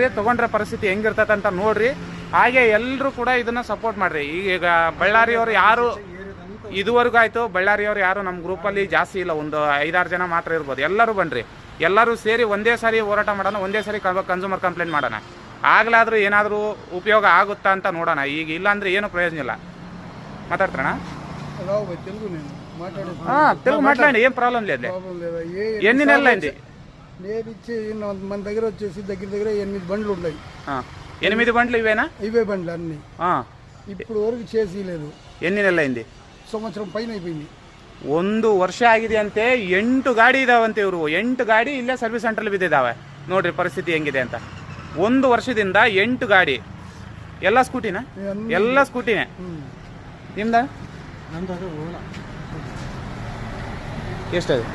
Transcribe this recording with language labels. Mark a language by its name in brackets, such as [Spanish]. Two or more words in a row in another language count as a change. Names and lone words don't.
[Kannada] ತೊಗೊಂಡ್ರೆ ಪರಿಸ್ಥಿತಿ ಹೆಂಗಿರ್ತದೆ ಅಂತ ನೋಡ್ರಿ. ಹಾಗೆ ಎಲ್ಲರೂ ಕೂಡ ಇದನ್ನು ಸಪೋರ್ಟ್ ಮಾಡಿರಿ. ಈಗ ಬಳ್ಳಾರಿಯವರು ಯಾರು ಇದುವರೆಗೂ ಆಯಿತು, ಬಳ್ಳಾರಿಯವರು ಯಾರು ನಮ್ಮ ಗ್ರೂಪಲ್ಲಿ ಜಾಸ್ತಿ ಇಲ್ಲ, ಒಂದು 5-6 ಜನ ಮಾತ್ರ ಇರ್ಬೋದು. ಎಲ್ಲರೂ ಬನ್ನಿರಿ, ಎಲ್ಲರೂ ಸೇರಿ ಒಂದೇ ಸಾರಿ ಹೋರಾಟ ಮಾಡೋಣ, ಒಂದೇ ಸಾರಿ ಕನ್ಸ್ಯೂಮರ್ ಕಂಪ್ಲೇಂಟ್ ಮಾಡೋಣ. ಆಗ್ಲಾದ್ರೂ ಏನಾದರೂ ಉಪಯೋಗ ಆಗುತ್ತಾ ಅಂತ ನೋಡೋಣ. ಈಗ ಇಲ್ಲಾಂದ್ರೆ ಏನು ప్రయోజనం ಇಲ್ಲ. [Telugu] మాట్లాడతారా? తెలుగు మాట్లాడండి, ఏం ప్రాబ్లం లేదు. ఎన్ని నెలలు అయింది? మన దగ్గర వచ్చేసి దగ్గర 8 బండ్లు ఉన్నాయి. 8 బండ్లు ఇవేనా? ఇవే బండ్లు అన్ని. ఇప్పుడు వరకు చేసి లేదు. ఎన్ని నెలలు అయింది? సంవత్సరం పైన అయిపోయింది. [Kannada] 1 ವರ್ಷ ಆಗಿದೆ ಅಂತೆ. 8 ಗಾಡಿ ಇದಾವಂತೆ ಇವರು. 8 ಗಾಡಿ ಇಲ್ಲೇ ಸರ್ವಿಸ್ ಸೆಂಟ್ರಲ್ಲಿ ಬಿದ್ದಿದ್ದಾವೆ. ನೋಡ್ರಿ ಪರಿಸ್ಥಿತಿ ಹೆಂಗಿದೆ ಅಂತ. 1 ವರ್ಷದಿಂದ 8 ಗಾಡಿ. ಎಲ್ಲ ಸ್ಕೂಟಿನ? ಎಲ್ಲ ಸ್ಕೂಟಿನೇ. ನಿಮ್ದ ಎಷ್ಟದು?